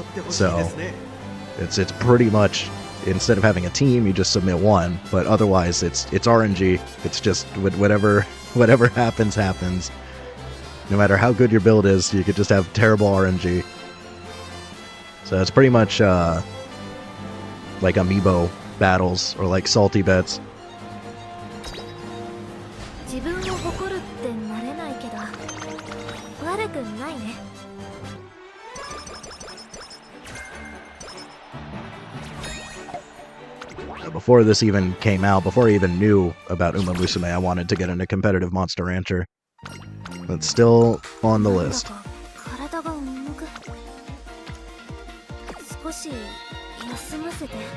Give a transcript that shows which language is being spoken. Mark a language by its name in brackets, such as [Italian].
[English] So, it's pretty much, instead of having a team, you just submit one, but otherwise it's RNG. It's just whatever happens, happens. No matter how good your build is, you could just have terrible RNG. So it's pretty much like Amiibo battles or like salty bets. [Japanese] 自分を誇るってなれないけど悪くないね。 [English] Before this even came out, before I even knew about Uma Musume, I wanted to get into competitive Monster Rancher. It's still on the list. [Japanese] 体が重く少し休ませて。